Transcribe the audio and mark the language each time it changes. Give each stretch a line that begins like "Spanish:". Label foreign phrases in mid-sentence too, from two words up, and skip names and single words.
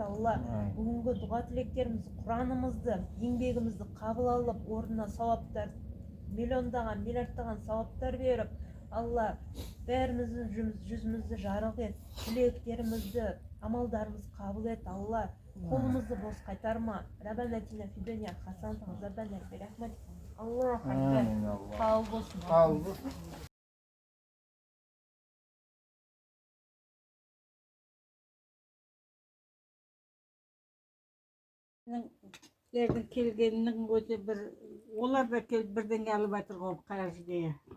Kazakh: Алла, бүгінгі дұға тілектерімізді, Құранымызды, еңбегімізді қабыл алып, орнына сауаптар, миллиондаған, миллиардтаған сауаптар беріп, Алла, бәріміздің жүзімізді жарық ет, тілектерімізді, амалдарымыз қабыл ет. Алла, қолымызды бос қайтарма.
Arabic: ربنا آتنا في الدنيا حسنة وفي الآخرة حسنة. الله أكبر.
Kazakh: Қабыл болсын. Келгеннің өзі бір, олар да келіп бірдеңе алып жатыр ғой қара жүзге.